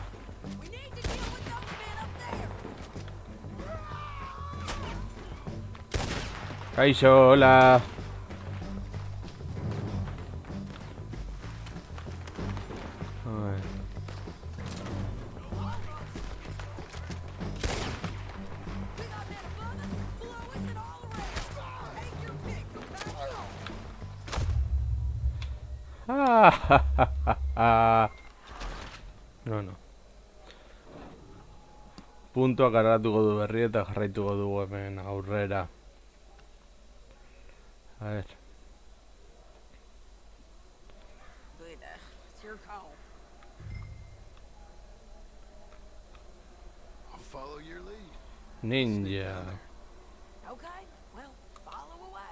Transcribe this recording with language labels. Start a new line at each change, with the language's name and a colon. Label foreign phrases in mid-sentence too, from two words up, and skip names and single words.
English: We need to deal with those men up there!
Basque: Kaixo, hola.
Spanish: A ver.
English: We got men above us, below us, and all around! Take your pick, companion!
Basque: Bueno. Puntua kargatuko du berri eta jarraituko dugu hemen aurrera.
Spanish: A ver.
English: But, it's your call. I'll follow your lead. Ninja. Okay, well, follow away.